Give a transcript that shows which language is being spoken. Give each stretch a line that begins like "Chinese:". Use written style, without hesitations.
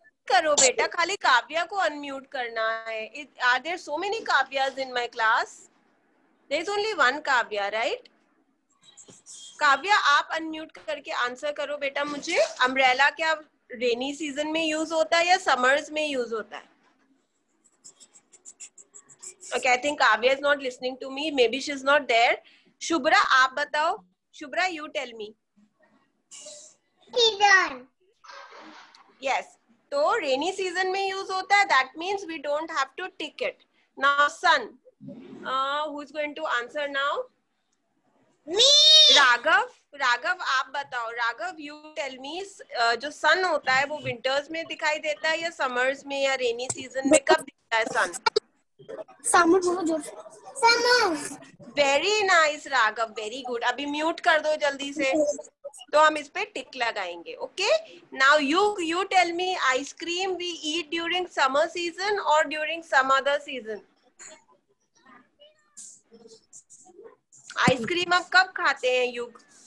Hindi: करो बेटा, खाली काव्या को अनम्यूट करना है.
English: Are there so many Kavyas in my class? There is only one Kavya, right?
Hindi: Kavya, आप अनम्यूट करके आंसर करो बेटा मुझे. अम्ब्रेला क्या रेनी सीजन में यूज होता है या समर्स में यूज होता है?
English: Okay, I think Kavya is not listening to me. Maybe she is not there.
Hindi: Shubhra, आप बताओ.
English: Shubhra, you tell me. Season. Yes.
Hindi: तो रेनी सीजन में यूज होता है.
English: That means we don't have to tick it. Now sun. Who is going to answer now? Me.
Hindi: Raghav आप बताओ.
English: Raghav, you tell me.
Hindi: जो सन होता है वो विंटर्स में दिखाई देता है या समर्स में या रेनी सीजन में? कब दिखता है सन? Summer बोलो जोर से.
English: Summer. Very nice Raghav, very good.
Hindi: अभी म्यूट कर दो जल्दी से, तो हम इस पे टिक लगाएंगे.
English: Okay? Now you tell me, ice cream we eat during summer season or during some other season?
Hindi: Ice cream आप कब खाते हैं युग?